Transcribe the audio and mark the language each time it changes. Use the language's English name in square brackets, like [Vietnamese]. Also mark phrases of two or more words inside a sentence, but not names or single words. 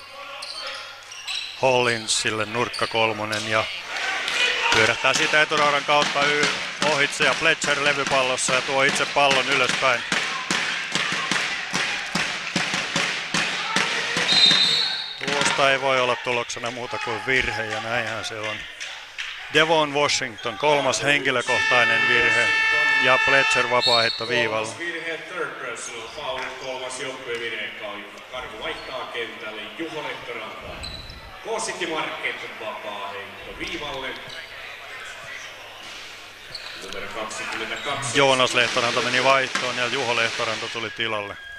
[Finnish] Hollinsille nurkka 3 ja pyörähtää siitä eturaudan kautta ohitse ja Fletcher levypallossa ja tuo itse pallon ylöspäin. Tuosta ei voi olla tuloksena muuta kuin virhe ja näinhän se on. Devon Washington, 3. henkilökohtainen virhe ja Fletcher vapaaheitto viivalla. [English] Virhe third personal foul, 3. [Finnish] joukkuevirhe. Karhu vaihtaa kentälle Juho Lehtoranta. Kosikki Market vapaaheitto viivalle. Numero 22. Joonas Lehtoranta meni vaihtoon ja Juho Lehtoranta tuli tilalle.